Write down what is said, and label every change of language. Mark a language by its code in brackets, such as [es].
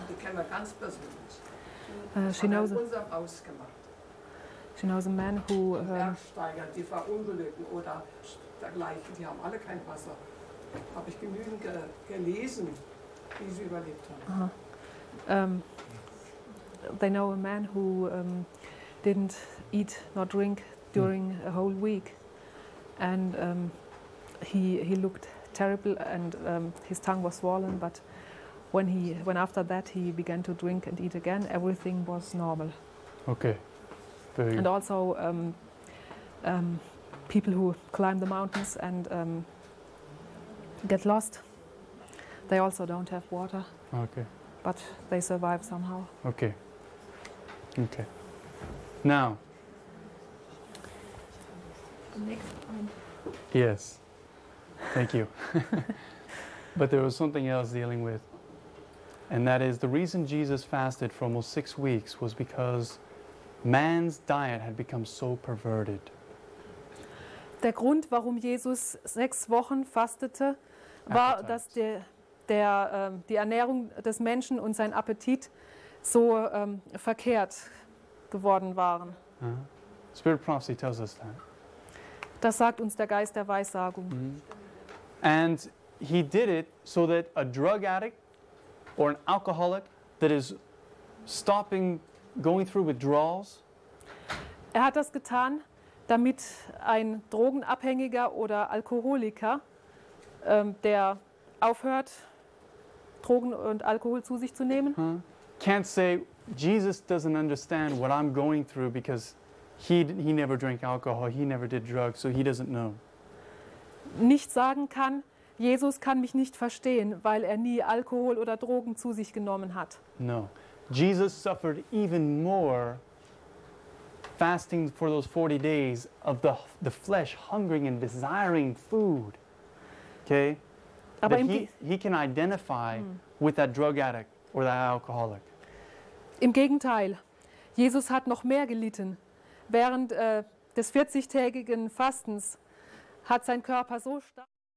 [de] Die kennen wir ganz persönlich. Das war in unserem Haus gemacht. [en] She knows a man who... [de] Bergsteiger, die verunglücken oder dergleichen, die haben alle kein Wasser. Habe ich genügend gelesen, wie sie überlebt haben. [en] They know a man who didn't eat nor drink during a whole week, and he looked terrible, and his tongue was swollen. But when after that he began to drink and eat again, everything was normal. Okay. Very good. And also people who climb the mountains and get lost, they also don't have water. Okay. But they survive somehow. Okay. Okay. Now. Next point. Yes. Thank you. But there was something else dealing with. And that is the reason Jesus fasted for almost 6 weeks was because man's diet had become so perverted. [de] Der Grund, warum Jesus 6 Wochen fastete, war, dass die Ernährung des Menschen und sein Appetit so verkehrt geworden waren. [en] Spirit prophecy tells us that. [de] Das sagt uns der Geist der Weissagung. Mm-hmm. [en] And he did it so that a drug addict or an alcoholic that is stopping going through withdrawals. [de] Er hat das getan, damit ein Drogenabhängiger oder Alkoholiker, der aufhört, Drogen und Alkohol zu sich zu nehmen. [en] Can't say Jesus doesn't understand what I'm going through because he never drank alcohol, he never did drugs, so he doesn't know. [de] Nicht sagen kann, Jesus kann mich nicht verstehen, weil er nie Alkohol oder Drogen zu sich genommen hat. [en] No. Jesus suffered even more fasting for those 40 days of the flesh hungering and desiring food. Okay? [de] Aber [en] he can identify with that drug addict or that alcoholic. [de] Im Gegenteil, Jesus hat noch mehr gelitten. Während des 40-tägigen Fastens hat sein Körper so stark...